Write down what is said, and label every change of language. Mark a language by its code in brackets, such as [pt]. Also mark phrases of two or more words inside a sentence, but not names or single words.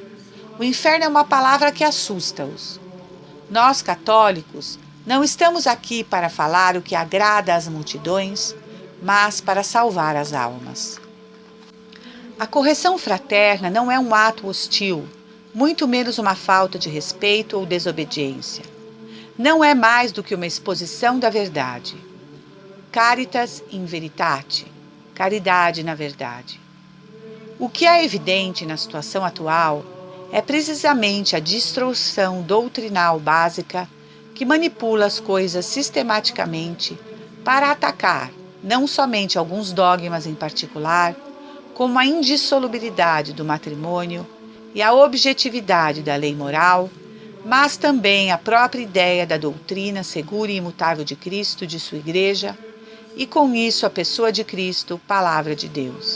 [pt] O inferno é uma palavra que assusta-os. Nós, católicos, não estamos aqui para falar o que agrada às multidões, mas para salvar as almas. A correção fraterna não é um ato hostil, muito menos uma falta de respeito ou desobediência. Não é mais do que uma exposição da verdade. [la] Caritas in veritate, [pt] caridade na verdade. O que é evidente na situação atual é precisamente a distorção doutrinal básica que manipula as coisas sistematicamente para atacar não somente alguns dogmas em particular, como a indissolubilidade do matrimônio e a objetividade da lei moral, mas também a própria ideia da doutrina segura e imutável de Cristo e de sua Igreja, e com isso a pessoa de Cristo, Palavra de Deus.